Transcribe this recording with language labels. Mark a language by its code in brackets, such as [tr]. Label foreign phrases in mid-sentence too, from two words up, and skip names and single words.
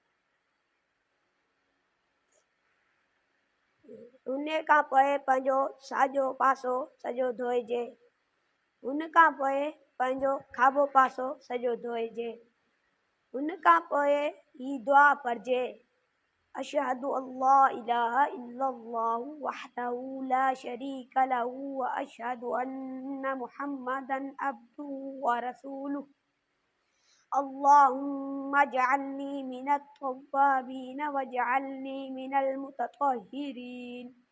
[sd] उन खां पोइ पंहिंजो साॼो पासो सॼो धोइजे। उन खां पोइ पंहिंजो खाॿो पासो सॼो धोइजे। उन खां पोइ ही दुआ पढ़जे। [ar] أشهد أن لا إله إلا الله وحده لا شريك له وأشهد أن محمدا عبده ورسوله. اللهم اجعلني من التوابين واجعلني من المتطهرين.